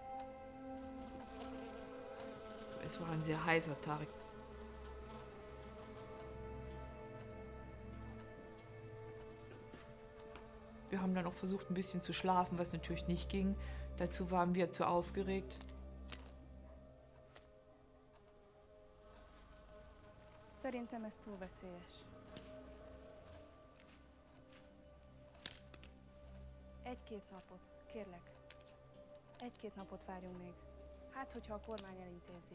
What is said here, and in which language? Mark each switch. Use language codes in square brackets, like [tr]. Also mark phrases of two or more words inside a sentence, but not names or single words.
[de] Es war ein sehr heißer Tag. Wir haben dann auch versucht, ein bisschen zu schlafen, was natürlich nicht ging. Dazu waren wir zu aufgeregt. [hu] Szerintem ez túl veszélyes. Egy-két napot, kérlek. Egy-két napot várjunk még. Hát, hogyha a kormány elintézi.